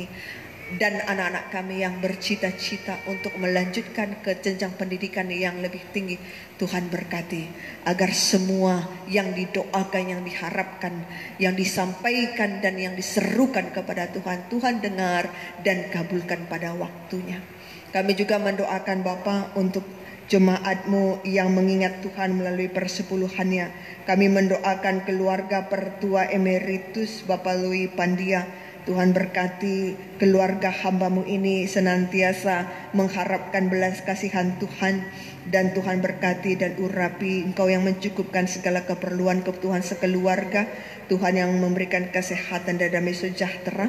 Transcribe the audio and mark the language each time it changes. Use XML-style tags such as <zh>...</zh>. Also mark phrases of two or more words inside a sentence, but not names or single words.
<id>Dan anak-anak kami yang bercita-cita untuk melanjutkan ke jenjang pendidikan yang lebih tinggi, Tuhan berkati agar semua yang didoakan, yang diharapkan, yang disampaikan dan yang diserukan kepada Tuhan, Tuhan dengar dan kabulkan pada waktunya. Kami juga mendoakan Bapa untuk jemaat-Mu yang mengingat Tuhan melalui persepuluhannya. Kami mendoakan keluarga Pertua Emeritus Bapak Louis Pandia. Tuhan berkati keluarga hamba-Mu ini senantiasa mengharapkan belas kasihan Tuhan. Dan Tuhan berkati dan urapi, Engkau yang mencukupkan segala keperluan kebutuhan sekeluarga. Tuhan yang memberikan kesehatan dan damai sejahtera.</id>